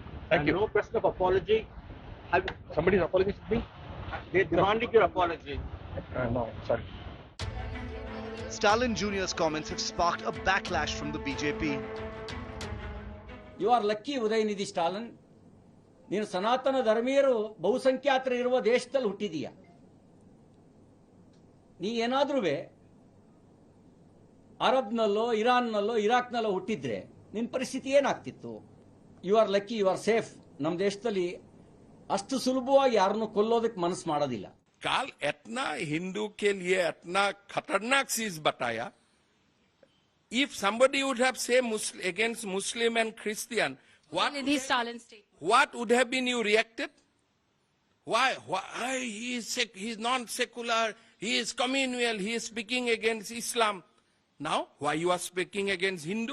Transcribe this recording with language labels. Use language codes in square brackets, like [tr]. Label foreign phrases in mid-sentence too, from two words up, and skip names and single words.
[en] Thank you. No question of apology. Somebody's apologized to me? They demanded your apology. No, sorry. Stalin Jr.'s comments have sparked a backlash from the BJP. You are lucky, Udhayanidhi Stalin. [kn] ನೀನು ಸನಾತನ ಧರ್ಮೀಯರು ಬಹುಸಂಖ್ಯಾತರು ಇರುವ ದೇಶದಲ್ಲಿ ಹುಟ್ಟಿದೀಯ. ನೀ ಏನಾದ್ರೂ ಅರಬ್ನಲ್ಲೋ ಇರಾನ್ನಲ್ಲೋ ಇರಾಕ್ನಲ್ಲೋ ಹುಟ್ಟಿದ್ರೆ ನಿನ್ನ ಪರಿಸ್ಥಿತಿ ಏನಾಗ್ತಿತ್ತು? [en] You are lucky, you are safe. [kn] ನಮ್ಮ ದೇಶದಲ್ಲಿ ಅಷ್ಟು ಸುಲಭವಾಗಿ ಯಾರನ್ನು ಕೊಲ್ಲೋದಕ್ಕೆ ಮನಸ್ಸು ಮಾಡೋದಿಲ್ಲ. [hi] काल इतना हिंदू के लिए इतना खतरनाक चीज बताया. [en] If somebody would have said against Muslim and Christian, what would have been you reacted? Why he is non-secular, he is communal, he is speaking against Islam. Now, why you are speaking against Hindu?